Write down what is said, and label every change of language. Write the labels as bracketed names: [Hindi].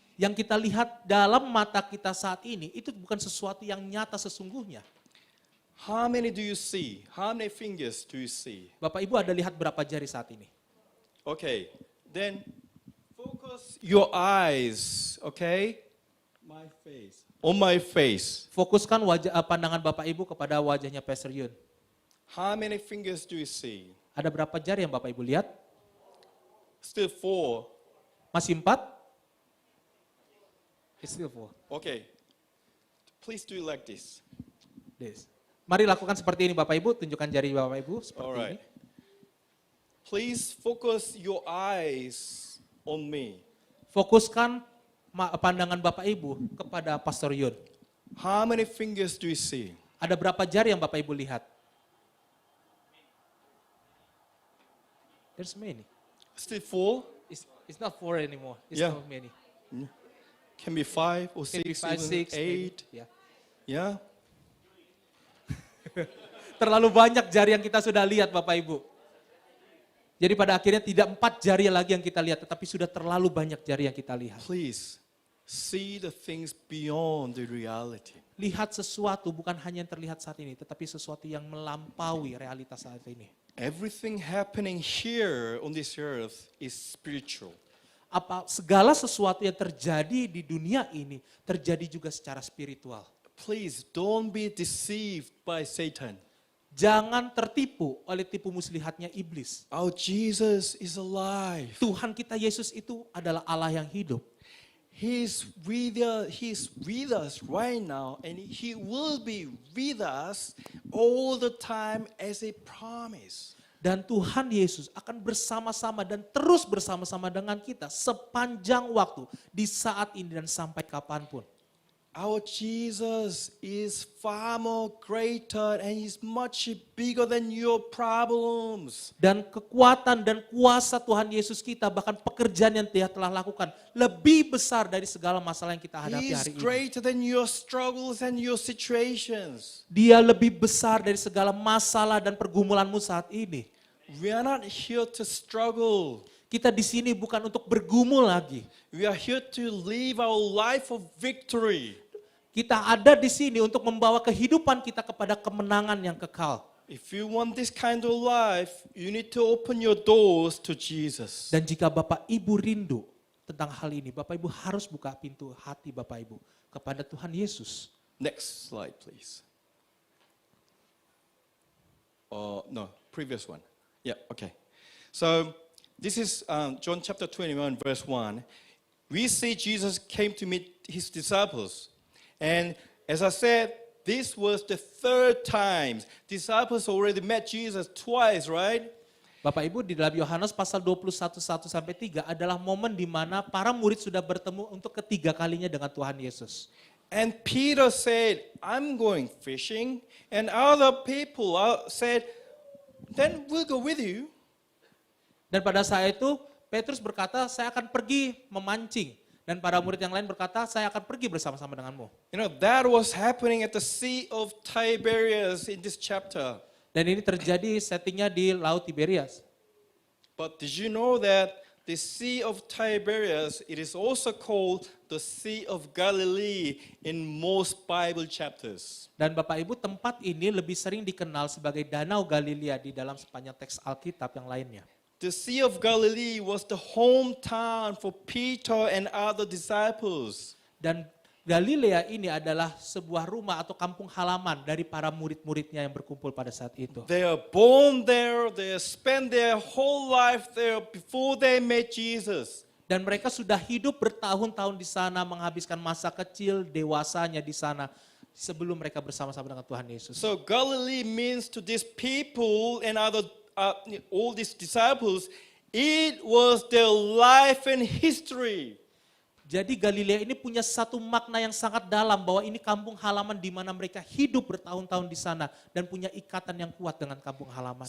[Indonesian] Yang kita lihat dalam mata kita saat ini itu bukan sesuatu yang nyata sesungguhnya. [English] How many do you see? How many fingers do you see? [Indonesian] Bapak Ibu ada lihat berapa jari saat ini? [English] Okay, then focus your eyes, okay? My face. On my face. [Indonesian] Fokuskan pandangan Bapak Ibu kepada wajahnya Pastor Yun. [English] How many fingers do you see? [Indonesian] Ada berapa jari yang Bapak Ibu lihat? [English] Still 4. [Indonesian] Masih 4? [English] It's still 4. Okay. Please do it like this. This. [Indonesian] Mari lakukan seperti ini Bapak Ibu, tunjukkan jari Bapak Ibu seperti [English] Alright. [Indonesian] ini. [English] Please focus your eyes on me. [Indonesian] Fokuskan pandangan Bapak Ibu kepada Pastor Yun. [English] How many fingers do you see? [Indonesian] Ada berapa jari yang Bapak Ibu lihat? [English] There's many. Still 4? It's not 4 anymore. It's Yeah. not many. Can be 5 or 6, Maybe 5, even 6, 8. Yeah. Yeah? [Indonesian] Terlalu banyak jari yang kita sudah lihat Bapak Ibu. Jadi pada akhirnya tidak 4 jari lagi yang kita lihat, tetapi sudah terlalu banyak jari yang kita lihat. [English] Please see the things beyond the reality. [Indonesian] Lihat sesuatu bukan hanya yang terlihat saat ini, tetapi sesuatu yang melampaui realitas saat ini. [English] Everything happening here on this earth is spiritual. [Indonesian] Segala sesuatu yang terjadi di dunia ini terjadi juga secara spiritual. [English] Please don't be deceived by Satan. [Indonesian] Jangan tertipu oleh tipu muslihatnya iblis. [English] Our Jesus is alive. [Indonesian] Tuhan kita Yesus itu adalah Allah yang hidup. [English] He's with us right now, and He will be with us all the time as a promise. [Indonesian] Dan Tuhan Yesus akan bersama-sama dan terus bersama-sama dengan kita sepanjang waktu di saat ini dan sampai kapanpun. [English] Our Jesus is far more greater and He's much bigger than your problems. [Indonesian] Dan kekuatan dan kuasa Tuhan Yesus kita, bahkan pekerjaan yang Dia telah lakukan, lebih besar dari segala masalah yang kita hadapi [English] He's [Indonesian] hari ini. [English] greater than your struggles and your situations. [Indonesian] Dia lebih besar dari segala masalah dan pergumulanmu saat ini. [English] We are not here to struggle. [Indonesian] Kita di sini bukan untuk bergumul lagi. [English] We are here to live our life of victory. [Indonesian] Kita ada di sini untuk membawa kehidupan kita kepada kemenangan yang kekal. [English] If you want this kind of life, you need to open your doors to Jesus. [Indonesian] Dan jika Bapak Ibu rindu tentang hal ini, Bapak Ibu harus buka pintu hati Bapak Ibu kepada Tuhan Yesus. [English] Next slide, please. No, previous one. Yeah, okay. So this is John chapter 21, verse 1. We see Jesus came to meet His disciples. And as I said, this was the 3rd time. Disciples already met Jesus twice, right? [Indonesian] Bapak Ibu, di dalam Yohanes pasal 21, 1-3 adalah momen di mana para murid sudah bertemu untuk ketiga kalinya dengan Tuhan Yesus. [English] And Peter said, I'm going fishing. And other people said, then we'll go with you. [Indonesian] Dan pada saat itu, Petrus berkata, saya akan pergi memancing. Dan para murid yang lain berkata, saya akan pergi bersama-sama denganmu. [English] You know, that was happening at the Sea of Tiberias in this chapter. [Indonesian] Dan ini terjadi settingnya di Laut Tiberias. [English] But did you know that the Sea of Tiberias, it is also called the Sea of Galilee in most Bible chapters. [Indonesian] Dan Bapak Ibu, tempat ini lebih sering dikenal sebagai Danau Galilea di dalam sepanjang teks Alkitab yang lainnya. [English] The Sea of Galilee was the hometown for Peter and other disciples. [Indonesian] Dan Galilea ini adalah sebuah rumah atau kampung halaman dari para murid-muridnya yang berkumpul pada saat itu. [English] They are born there, they spend their whole life there before they met Jesus. [Indonesian] Dan mereka sudah hidup bertahun-tahun di sana, menghabiskan masa kecil, dewasanya di sana, sebelum mereka bersama-sama dengan Tuhan Yesus. [English] So Galilee means to these people and all these disciples, It was their life and history. [Indonesian] Jadi Galilea ini punya satu makna yang sangat dalam bahwa ini kampung halaman di mana mereka hidup bertahun-tahun di sana dan punya ikatan yang kuat dengan kampung halaman.